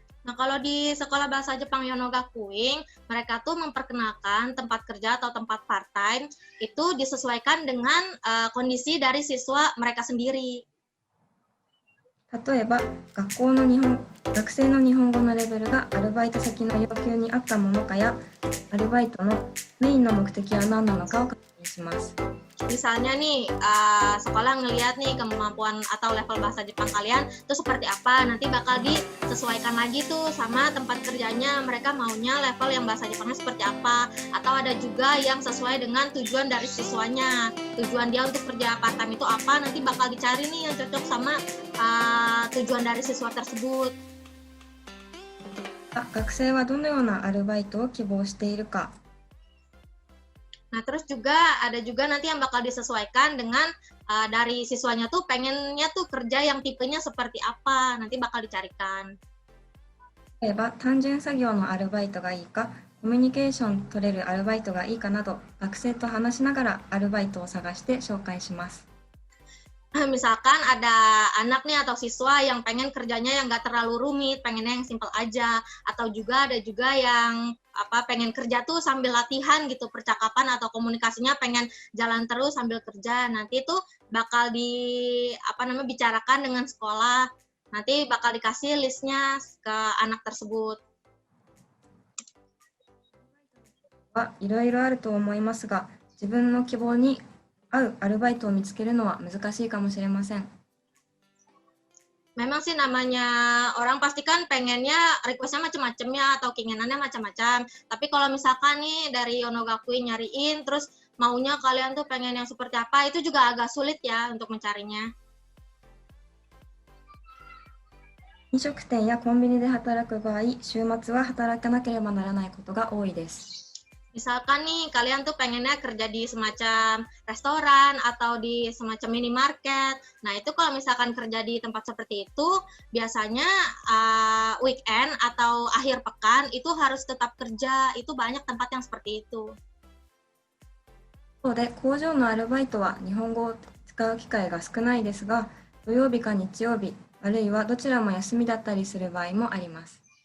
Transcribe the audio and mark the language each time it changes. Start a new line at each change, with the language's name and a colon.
Indonesian: Nah, kalau di sekolah bahasa Jepang Yonogakuin, mereka tuh memperkenalkan tempat kerja atau tempat part time itu disesuaikan dengan kondisi dari siswa mereka sendiri.
Japanese: 例えば、学生の日本語のレベルがアルバイト先の要求に合ったものかや、アルバイトのメインの目的は何なのかを確認します。
Indonesian: Misalnya nih, sekolah ngelihat nih kemampuan atau level bahasa Jepang kalian itu seperti apa, nanti bakal disesuaikan lagi tuh sama tempat kerjanya, mereka maunya level yang bahasa Jepangnya seperti apa, atau ada juga yang sesuai dengan tujuan dari siswanya, tujuan dia untuk kerja part time itu apa, nanti bakal dicari nih yang cocok sama tujuan dari siswa tersebut.
Japanese: 学生はどのようなアルバイトを希望しているか。
Indonesian: Nah, terus ada juga nanti yang bakal disesuaikan dengan dari siswanya tuh pengennya tuh kerja yang tipenya seperti apa, nanti bakal dicarikan.
Japanese: 例えば、単純作業のアルバイトがいいか、コミュニケーション取れるアルバイトがいいかなど、学生と話しながらアルバイトを探して紹介します。
Indonesian: Misalkan ada anak nih atau siswa yang pengen kerjanya yang nggak terlalu rumit, pengennya yang simple aja, atau ada juga yang pengen kerja tuh sambil latihan gitu percakapan atau komunikasinya pengen jalan terus sambil kerja. Nanti tuh bakal bicarakan dengan sekolah. Nanti bakal dikasih listnya ke anak tersebut.
Japanese: いろいろあると思いますが、自分の希望に合うアルバイトを見つけるのは難しいかもしれません。
Indonesian: Memang sih namanya orang pasti kan pengennya request-nya macam-macam ya atau keinginannya macam-macam. Tapi kalau misalkan nih dari Yonogakuin nyariin terus maunya kalian tuh pengen yang seperti apa, itu juga agak sulit ya untuk mencarinya.
Japanese: 飲食店やコンビニで働く場合、週末は働かなければならないことが多いです。
Indonesian: Misalkan nih kalian tuh pengennya kerja di semacam restoran atau di semacam minimarket. Nah, itu kalau misalkan kerja di tempat seperti itu, biasanya weekend atau akhir pekan itu harus tetap kerja. Itu banyak tempat yang seperti itu.
Japanese: 一方で、工場のアルバイトは日本語を使う機会が少ないですが、土曜日か日曜日、あるいはどちらも休みだったりする場合もあります。